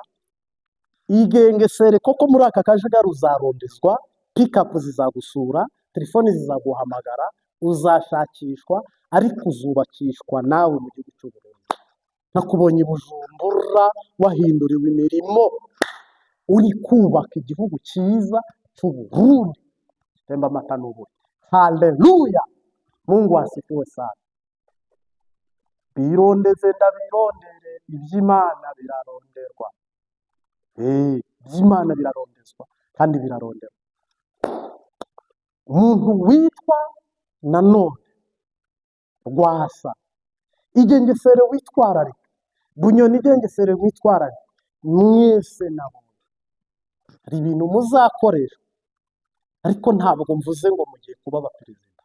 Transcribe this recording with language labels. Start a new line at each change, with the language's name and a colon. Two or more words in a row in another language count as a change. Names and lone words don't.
Kinyarwanda: Igengesere koko muri aka kajagari uzarondezwa, pikapu zizagusura, telefoni zizaguhamagara, uzashakishwa, ariko uzubakishwa nawe mu gihugu cy'u Burundi. Nakubonye i Bujumbura wahinduriwe imirimo, uri kubaka igihugu cyiza cy'Uburundi temba amata n'ubuki. Haleluya!
Swahili: Mungu asifiwe sana.
Kinyarwanda: Birondeze ndabirondere, iby'Imana biraronderwa. Iby'Imana birarondezwa kandi biraronderwa. Umuntu witwa nanone Rwasa, igengesere witwararika, Bunyoni igengesere witwararika, mwese nabo hari ibintu muzakoresha, ariko ntabwo mvuze ngo mugiye kuba abaperezida.